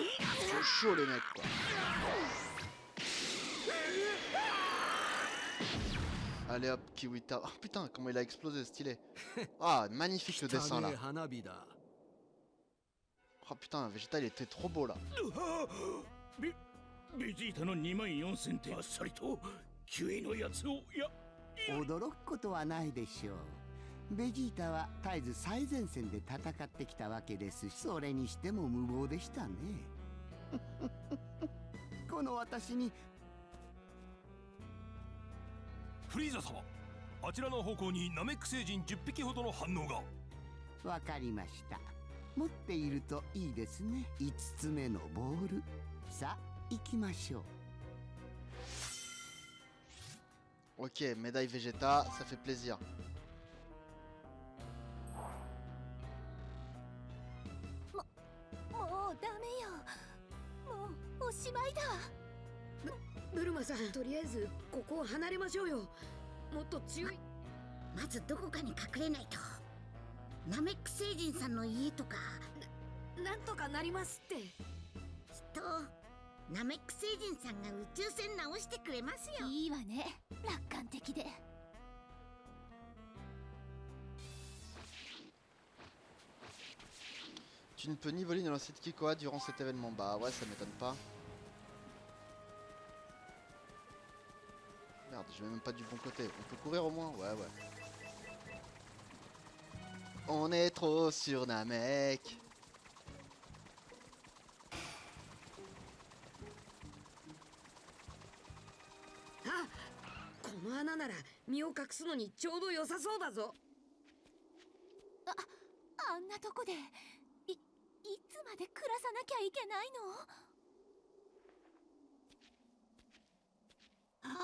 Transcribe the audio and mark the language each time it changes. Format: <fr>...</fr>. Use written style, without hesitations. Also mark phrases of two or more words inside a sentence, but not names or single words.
<fr>Ils sont chauds les mecs quoi. Allez hop, Kiwita. Oh putain, comment il a explosé, stylé. Ah, magnifique le dessin là. Oh putain, Vegeta il était trop beau là.</fr> <ja>ベジータの2万4000点あっさりとキュイのやつを驚くことはないでしょう。ベジータは絶えず最前線で戦ってきたわけですし、それにしても無謀でしたね。この私に。フリーザ様、あちらの方向にナメック星人10匹ほどの反応が。わかりました。持っているといいですね。5つ目のボール。さあ行きましょう。</ja> <fr>Ok, médaille Vegeta, ça fait plaisir.</fr> <ja>ブルマさん、とりあえずここを離れましょうよ。もっと強い。まずどこかに隠れないと。ナメック星人さんの家とか。なんとかなりますって。きっとナメック星人さんが宇宙船直してくれますよ。いいわね、楽観的で。</ja> <fr>Tu ne peux ni voler ni lancer de Kikoa durant cet événement. Bah ouais, ça m'étonne pas. Merde, je vais même pas du bon côté. On peut courir au moins? Ouais, ouais. On est trop sur Namek.</fr> <ja>Ah, この穴なら身を隠すのにちょうど良さそうだぞ。あんなとこでいつまで暮らさなきゃいけないの？</ja>